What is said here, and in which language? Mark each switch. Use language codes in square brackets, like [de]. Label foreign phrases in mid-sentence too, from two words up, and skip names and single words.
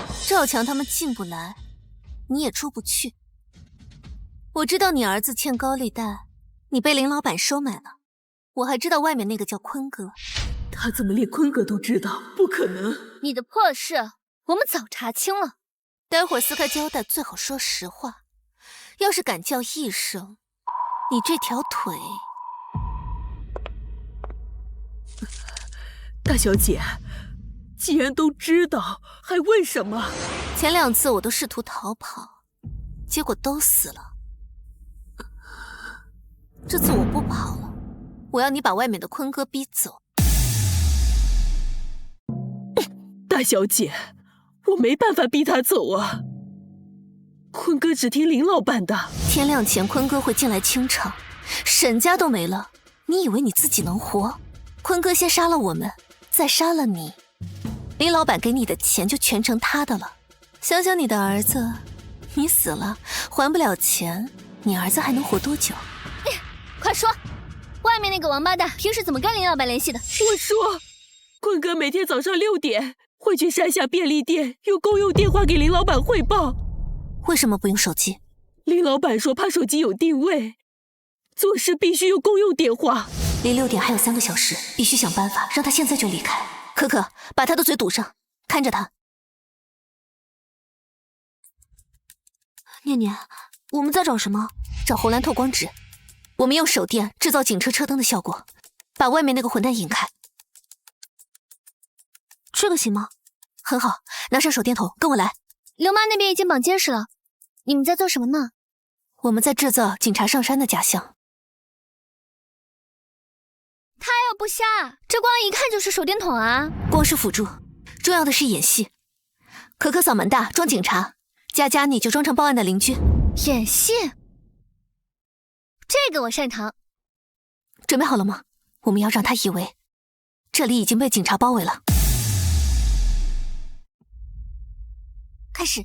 [zh] 趙強他們進不來，你也出不去。我知道你兒子欠高利貸，你被林老板收买了。我还知道外面那個叫坤哥。他怎麼連坤哥都知道？不可能！你的破事，我們早查清了。待會兒撕開膠帶，最好說實話。要是敢叫一聲，你這條腿…… 大小姐，既然都知道，還問什麼？前2次我都試圖逃跑，結果都死了。這次我不跑了，我要你把外面的坤哥逼走。大小姐，我沒辦法逼他走啊。坤哥只聽林老板的。天亮前坤哥會進來清場，沈家都沒了，你以為你自己能活？坤哥先殺了我們，再殺了你，林老板給你的錢就全成他的了。想想你的兒子，你死了還不了錢，你兒子還能活多久？快說，外面那個王八蛋平時怎麼跟林老板聯繫的？我說，坤哥每天早上6點會去山下便利店用公用電話給林老板匯報。為什麼不用手機？林老板說怕手機有定位，做事必須用公用電話。離6點還有3個小時，必須想辦法讓他現在就離開。可可，把他的嘴堵上，看着他。念念，我們在找什麼？找红蓝透光纸。我们用手电制造警车车燈的效果，把外面那個混蛋引開。這個行嗎？很好，拿上手電筒，跟我來。劉媽那邊已經綁監視了，你們在做什麼呢？我們在制造警察上山的假象。他要不瞎，這光一看就是手電筒啊！光是輔助，重要的是演戲。可可嗓門大，裝警察；佳佳你就裝成報案的鄰居。演戲，這個我擅長。準備好了嗎？我們要讓他以為這裡已經被警察包圍了。開始。